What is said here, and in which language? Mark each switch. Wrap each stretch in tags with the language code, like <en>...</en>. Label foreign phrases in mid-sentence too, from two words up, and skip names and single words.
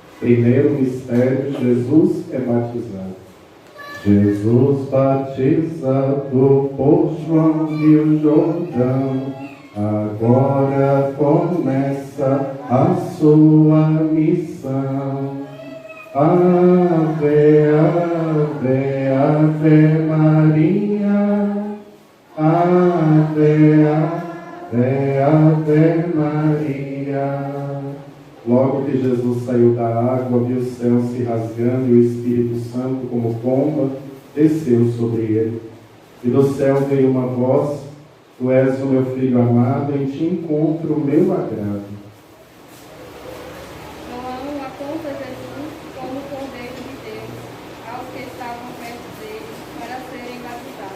<pt>Primeiro mistério, Jesus é batizado. Jesus batizado por João Rio Jordão, agora começa a sua missão. Ave, ave, ave Maria, ave, ave, ave Maria. Logo que Jesus saiu da água, viu o céu se rasgando e o Espírito Santo, como pomba, desceu sobre ele. E do céu veio uma voz: Tu és o meu filho amado, em ti encontro o meu agrado. João aponta Jesus como o Cordeiro de Deus aos que estavam perto dele para serem batizados.</pt>